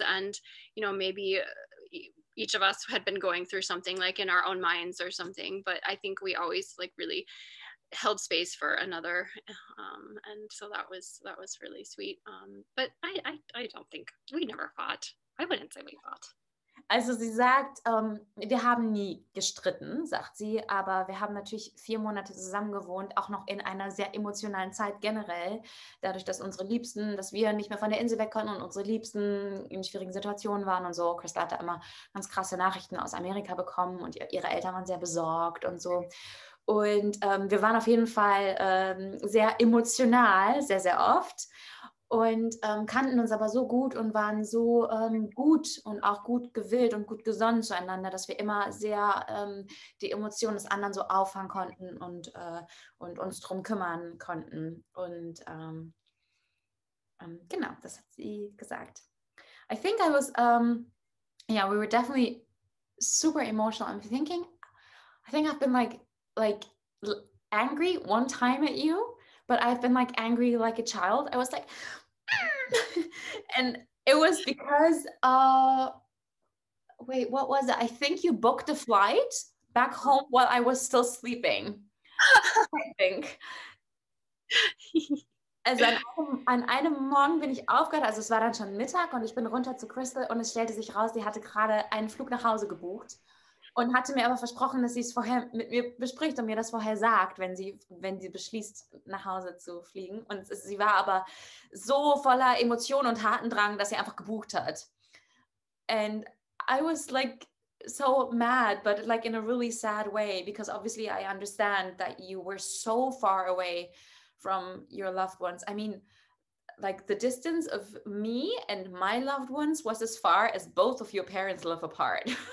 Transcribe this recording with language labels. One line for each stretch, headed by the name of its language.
English: And, you know, maybe each of us had been going through something like in our own minds or something, but I think we always like really held space for another. And so that was really sweet. But I don't think we never fought. I wouldn't say we fought.
German: Also sie sagt, wir haben nie gestritten, sagt sie, aber wir haben natürlich 4 Monate zusammen gewohnt, auch noch in einer sehr emotionalen Zeit generell, dadurch, dass wir nicht mehr von der Insel weg konnten und unsere Liebsten in schwierigen Situationen waren und so. Crystal hat da immer ganz krasse Nachrichten aus Amerika bekommen und ihre Eltern waren sehr besorgt und so. Und wir waren auf jeden Fall sehr emotional, sehr, sehr oft. Und kannten uns aber so gut und waren so gut und auch gut gewillt und gut gesonnen zueinander, dass wir immer sehr die Emotionen des anderen so auffangen konnten und uns drum kümmern konnten. Und genau, das hat sie gesagt.
English: I think I was, we were definitely super emotional. I think I've been like angry one time at you, but I've been like angry like a child. I was like, and it was because, wait, what was it? I think you booked a flight back home while I was still sleeping. I think.
German: Also an einem Morgen bin ich aufgehört, also es war dann schon Mittag und ich bin runter zu Crystal und es stellte sich raus, sie hatte gerade einen Flug nach Hause gebucht und hatte mir aber versprochen, dass sie es vorher mit mir bespricht und mir das vorher sagt, wenn sie beschließt, nach Hause zu fliegen. Und sie war aber so voller Emotionen und Tatendrang, dass sie einfach gebucht hat.
English: And I was like so mad, but like in a really sad way, because obviously I understand that you were so far away from your loved ones. I mean, like the distance of me and my loved ones was as far as both of your parents live apart.